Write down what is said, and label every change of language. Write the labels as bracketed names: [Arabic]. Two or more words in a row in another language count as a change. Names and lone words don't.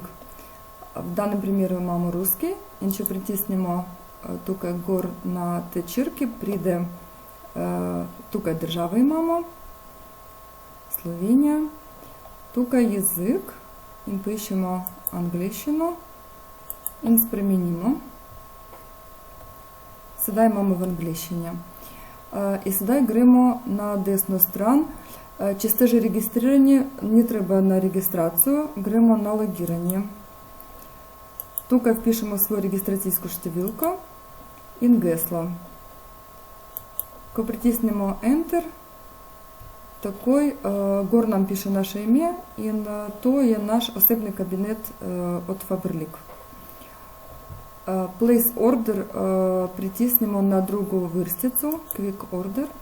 [Slovenian] V danem primeru imamo ruski in če pritisnemo tukaj gor na te črke, pride tukaj državo imamo, Slovenija, tukaj jezik in pišemo angleščino in spremenimo. Sedaj imamo v angleščini. In sedaj gremo na desno stran. Če ste že registrirani, ni treba na registraciju, gremo na logiranje. Tukaj [Ukrainian] впишемо свою [Slovenian] registracijsko številko in geslo. Ko pritisnemo Enter, takoj gor nam piše naše ime in to je naš osebni kabinet od Faberlic. [English] Place Order [Slovenian] pritisnemo na drugo vrstico, [English] Quick Order.